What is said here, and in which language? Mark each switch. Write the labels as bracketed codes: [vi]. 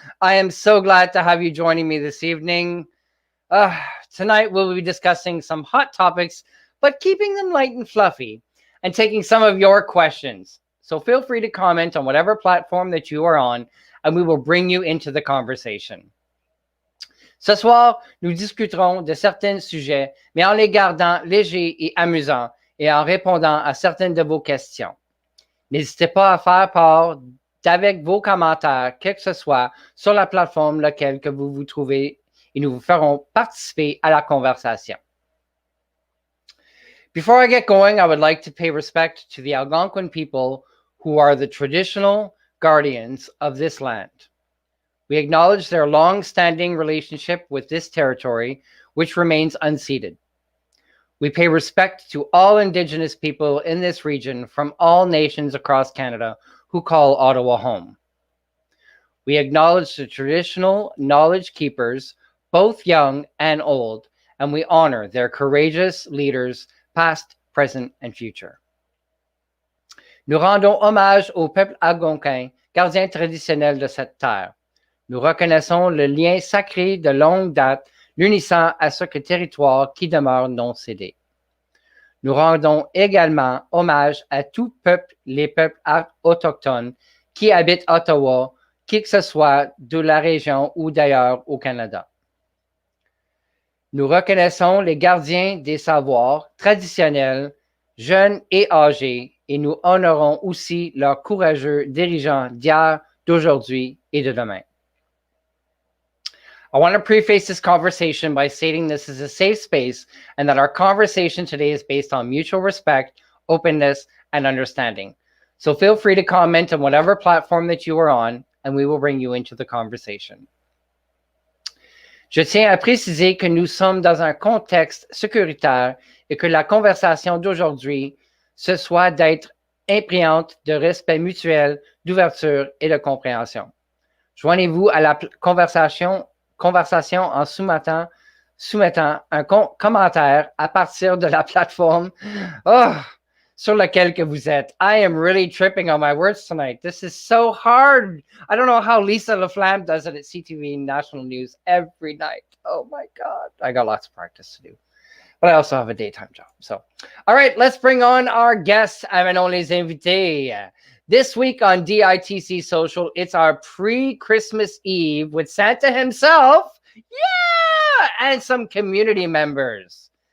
[en] I am so glad to have you joining me this evening. Tonight, we'll be discussing some hot topics, but keeping them light and fluffy, and taking some of your questions. So feel free to comment on whatever platform that you are on, and we will bring you into the conversation. [fr] Ce soir, nous discuterons de certains sujets, mais en les gardant légers et amusants et en répondant à certaines de vos questions. N'hésitez pas à faire part d'avec vos commentaires, quel que ce soit, sur la plateforme laquelle que vous vous trouvez et nous vous ferons participer à la conversation. [en] Before I get going, I would like to pay respect to the Algonquin people who are the traditional guardians of this land. We acknowledge their long-standing relationship with this territory, which remains unceded. We pay respect to all Indigenous people in this region from all nations across Canada who call Ottawa home. We acknowledge the traditional knowledge keepers, both young and old, and we honor their courageous leaders, past, present, and future. [fr] Nous rendons hommage au peuple algonquin, gardien traditionnel de cette terre. Nous reconnaissons le lien sacré de longue date l'unissant à ce territoire qui demeure non cédé. Nous rendons également hommage à tout peuple, les peuples autochtones qui habitent Ottawa, qui que ce soit de la région ou d'ailleurs au Canada. Nous reconnaissons les gardiens des savoirs traditionnels, jeunes et âgés, et nous honorons aussi leurs courageux dirigeants d'hier, d'aujourd'hui et de demain. [en] I want to preface this conversation by stating this is a safe space and that our conversation today is based on mutual respect, openness, and understanding. So feel free to comment on whatever platform that you are on, and we will bring you into the conversation. [fr] Je tiens à préciser que nous sommes dans un contexte sécuritaire et que la conversation d'aujourd'hui se soit d'être imprégnante de respect mutuel, d'ouverture et de compréhension. Joignez-vous à la conversation en soumettant un commentaire à partir de la plateforme sur laquelle que vous êtes. [en] I am really tripping on my words tonight. This is so hard. I don't know how Lisa LaFlamme does it at CTV National News every night. Oh my God. I got lots of practice to do. But I also have a daytime job. So, all right, let's bring on our guests. [fr] Amenons les invités. [en] This week on DITC Social, it's our pre-Christmas Eve with Santa himself, and some community members.